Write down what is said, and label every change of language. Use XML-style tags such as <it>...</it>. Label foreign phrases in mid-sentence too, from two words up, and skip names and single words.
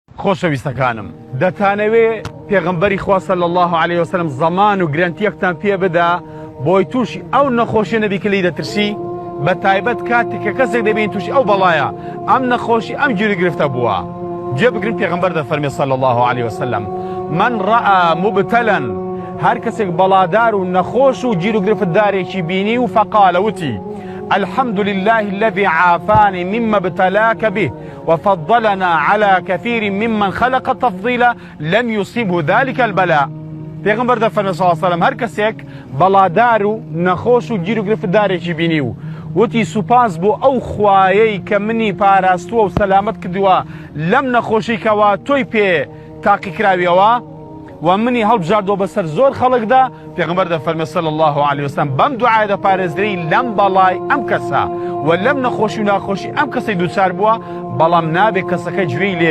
<ckb>خۆشەویستەکانم دەتانەوێ پێغەمبەری خوا</ckb> <ar>صلی الله عليه وسلم</ar> <ckb>زەمان و گرنتیەکتان پێ بدا بۆی تووشی ئەو نەخۆشیە نەبی کە لی دەترسی بە تایبەت کاتێک کە کەسێک دەبین تووشی ئەو بەڵایە ئەم نەخۆشی ئەم جوری گرفتە بووە جێ بگرن پێغەمبەر دەفەرمێ</ckb> <ar>صلی الله عليه وسلم من ڕەئا مبتەلەن</ar> <ckb>هەر کەسێک بەڵادار و نەخۆش و گیر و گرفتدارێکی بینی و فەقالە وتی</ckb> <ar>الحمد لله الذي عافاني مما ابتلاك به وفضلنا على كثير ممن خلق تفضيلا لم يصيبه ذلك البلاء</ar> <ckb>پێغەمبەر دەفەرمێ</ckb> <ar>صلی الله عليه وسلم</ar> <ckb>هەر کەسێک بەڵادار و نەخۆش و گیر و گرفتدارێکی بینی و وتی سوپاس بۆ ئەو خوایەی کە منی پاراستووە و سەلامەت کردووە لەم نەخۆشیکەوە تۆی پێ تاقی کراویەوە و منی هەڵبژاردۆ بەسەر زۆر خەڵکدا پێغەمبەر دەفەرمێ</ckb> <ar>صلی الله عليه وسلم</ar> <ckb>بەم دوعایە دەپارێزرێی لەم بەڵای ئەم کەسە و لەم نەخۆشی و ناخۆشی ئەم کەسەی دووچار بووە بەڵام نابێت کەسەکە گوێی لێ</ckb>